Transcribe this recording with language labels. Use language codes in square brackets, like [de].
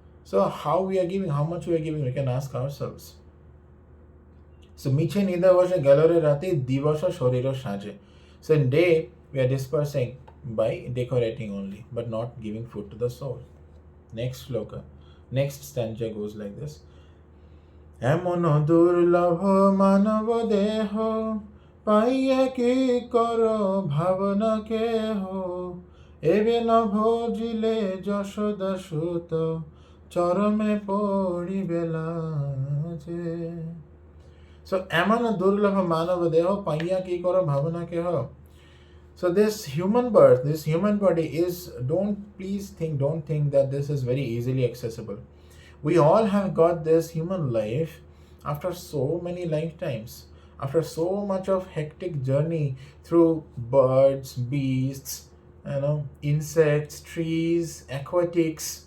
[en] So how we are giving, how much we are giving, we can ask ourselves. So [bn] miche nida boshe galore rati divasa shoriro saje. [en] So in day we are dispersing by decorating only, but not giving food to the soul. Next sloka, next stanza goes like this. [bn] এমন দুর্লভ মানব দেহ পাইয়া কি কর ভাবনা কেহ এবে ন ভজিলে যশোদা সুত চরমে পড়িবে লাজে. So এমন দুর্লভ মানব দেহ পাইয়া কি কর ভাবনা কেহ. [en] So this human birth, this human body is, don't think that this is very easily accessible. We all have got this human life after so many lifetimes, after so much of hectic journey through birds, beasts, insects, trees, aquatics.